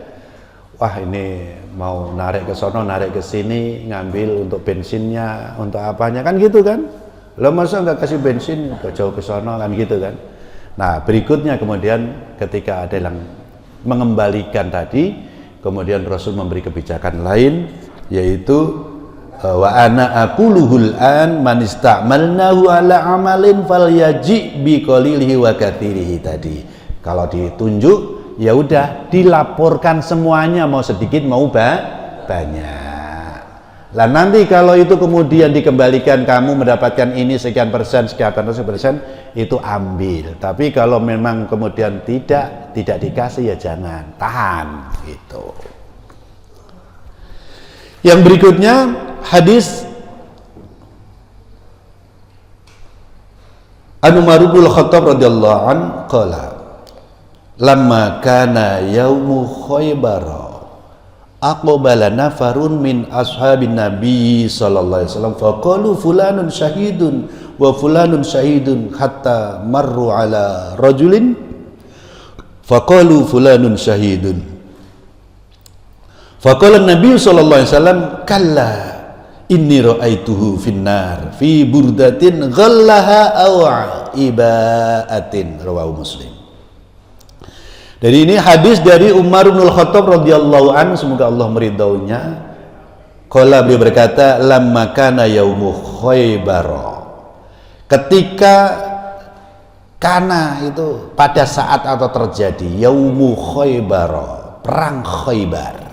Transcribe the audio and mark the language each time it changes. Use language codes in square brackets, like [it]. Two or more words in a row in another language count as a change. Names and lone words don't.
[id] Wah, ini mau narik ke sono, narik ke sini, ngambil untuk bensinnya, untuk apanya, kan gitu kan? Lo masa nggak kasih bensin jauh ke sono, kan gitu kan? Nah, berikutnya kemudian ketika ada yang mengembalikan tadi, kemudian Rasul memberi kebijakan lain, yaitu [ar] وأنا أقوله الآن من استعملناه على عمل فليجئ بقليله وكثيره [id] tadi. Kalau ditunjuk, ya udah dilaporkan semuanya, mau sedikit mau banyak. Lah nanti kalau itu kemudian dikembalikan, kamu mendapatkan ini sekian persen, itu ambil. Tapi kalau memang kemudian tidak dikasih, ya jangan, tahan gitu. Yang berikutnya hadis [ar] عمر بن الخطاب رضي الله عنه قال لما كان يوم خيبر أقبل نفر من أصحاب النبي صلى الله عليه وسلم فقالوا فلان شهيد وفلان شهيد حتى مروا على رجل فقالوا فلان شهيد فقال النبي صلى الله عليه وسلم كلا إني رأيته في النار في بردة غلها أو عباءة رواه مسلم. [id] Dari ini hadis dari Umar bin Khattab [ar] رضي الله عنه, [id] semoga Allah meridaunya. [ar] قال, [id] beliau berkata, [ar] لما كان يوم خيبر. [id] Ketika kana itu pada saat atau terjadi [ar] يوم خيبر, [id] perang Khaybar.